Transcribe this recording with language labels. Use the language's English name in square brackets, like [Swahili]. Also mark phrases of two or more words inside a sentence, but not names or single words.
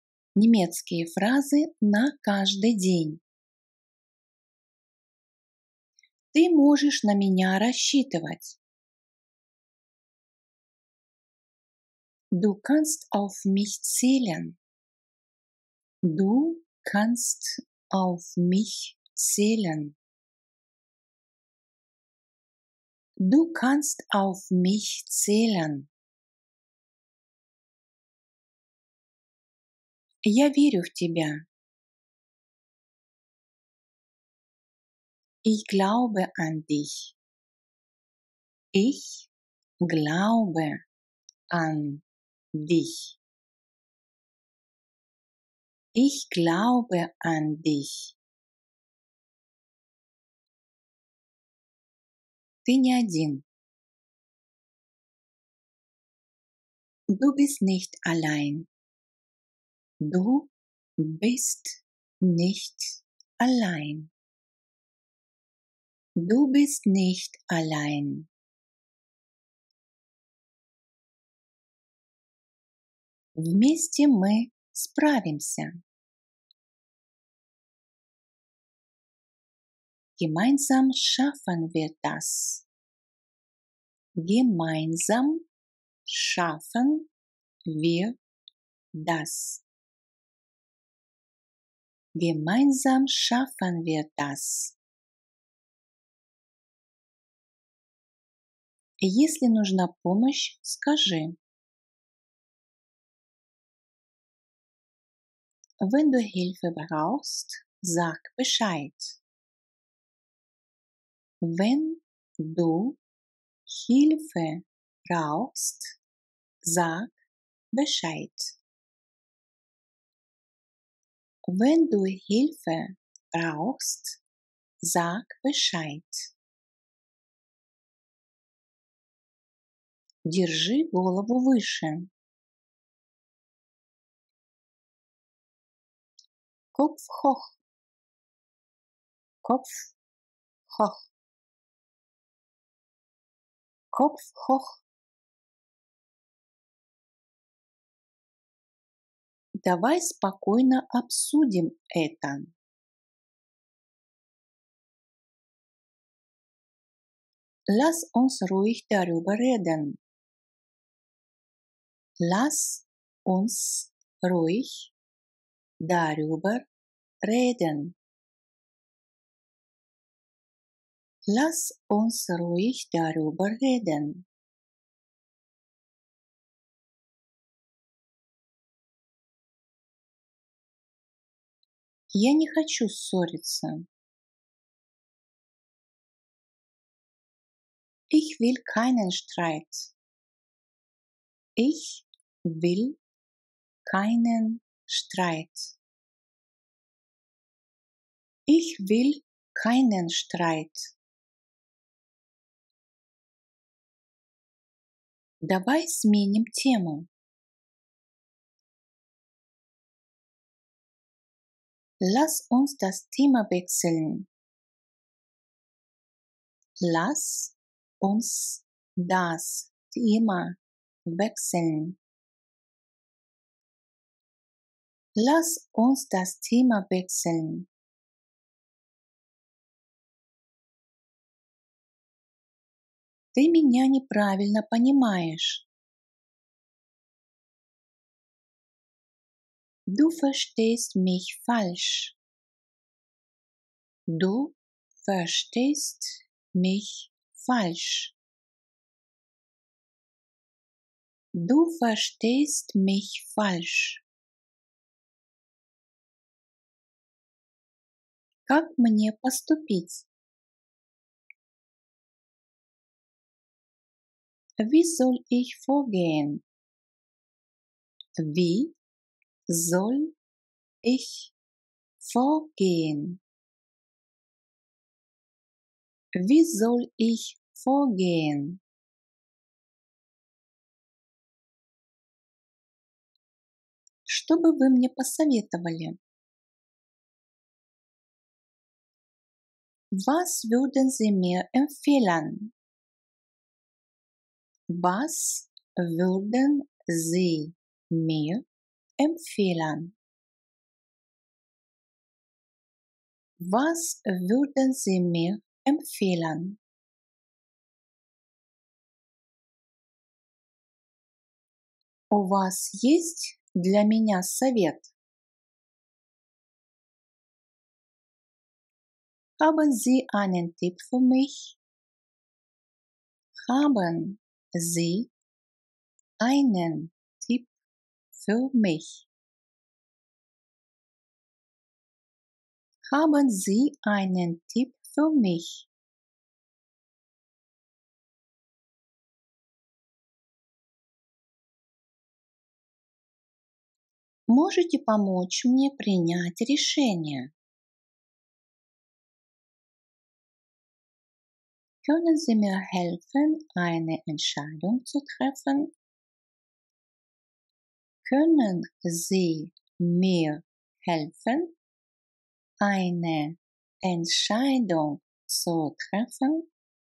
[Russian] Немецкие фразы на каждый день. Ты можешь на меня рассчитывать. [German] Du kannst auf mich zählen. Du kannst auf mich zählen. Du kannst auf mich zählen. [Russian] Я верю в тебя. [German] Ich glaube an dich. Ich glaube an dich. Ich glaube an dich. [Russian] Ты не один. [German] Du bist nicht allein. Du bist nicht allein. Du bist nicht allein. [Russian] Вместе мы справимся. [German] Gemeinsam schaffen wir das. Gemeinsam schaffen wir das. Gemeinsam schaffen wir das. [Russian] Если нужна помощь, скажи. [German] Wenn du Hilfe brauchst, sag Bescheid. Wenn du Hilfe brauchst, sag Bescheid. Wenn du Hilfe brauchst, sag Bescheid. [Russian] Держи голову выше. [German] Kopf hoch. Kopf hoch. Kopf hoch. [Russian] Давай спокойно обсудим это. [German] Lass uns ruhig darüber reden. Lass uns ruhig darüber reden. Lass uns ruhig darüber reden. [Russian] Я не хочу ссориться. [German] Ich will keinen Streit. Ich will keinen Streit. Ich will keinen Streit. [Russian] Давай сменим тему. [German] Lass uns das Thema wechseln. Lass uns das Thema wechseln. Lass uns das Thema wechseln. [Russian] Ты меня неправильно понимаешь. [German] Du verstehst mich falsch. Du verstehst mich falsch. Du verstehst mich falsch. [Russian] Как мне поступить? [German] Wie soll ich vorgehen? Wie soll ich vorgehen? Wie soll ich vorgehen? [Russian] Что бы вы мне посоветовали? [German] Was würden Sie mir empfehlen? Was würden Sie mir empfehlen? Was würden Sie mir empfehlen? [Russian] У вас есть для меня совет? [German] Haben Sie einen Tipp für mich? Haben Sie einen Tipp für mich? Haben Sie einen Tipp für mich? [Russian] Можете помочь мне принять решение? [German] Können Sie mir helfen, eine Entscheidung zu treffen? Können Sie mir helfen, eine Entscheidung zu treffen?